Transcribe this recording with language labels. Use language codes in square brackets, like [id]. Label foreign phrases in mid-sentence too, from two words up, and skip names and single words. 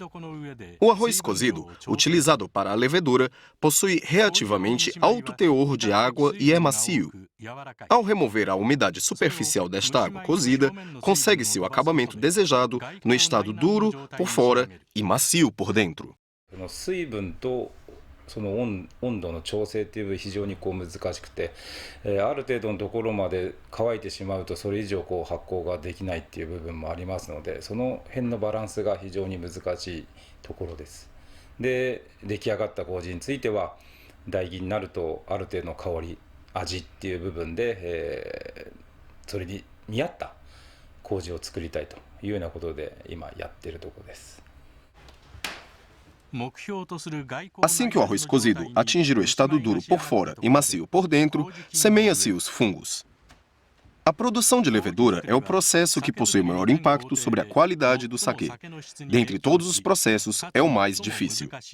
[pt] O arroz cozido, utilizado para a levedura, possui relativamente alto teor de água e é macio. Ao remover a umidade superficial desta água cozida, consegue-se o acabamento desejado no estado duro por fora e macio por dentro. [ja] 水分とその温度の調整っていう部分非常に難しくて、ある程度のところまで乾いてしまうとそれ以上発酵ができないっていう部分もありますので、その辺のバランスが非常に難しいところです。で、出来上がった麹については代木になるとある程度の香り味っていう部分で、それに見合った麹を作りたいというようなことで今やっているところです。 [pt] Assim que o arroz cozido atingir o estado duro por fora e macio por dentro, semeia-se os fungos. A produção de levedura é o processo que possui maior impacto sobre a qualidade do saquê. Dentre todos os processos, é o mais difícil.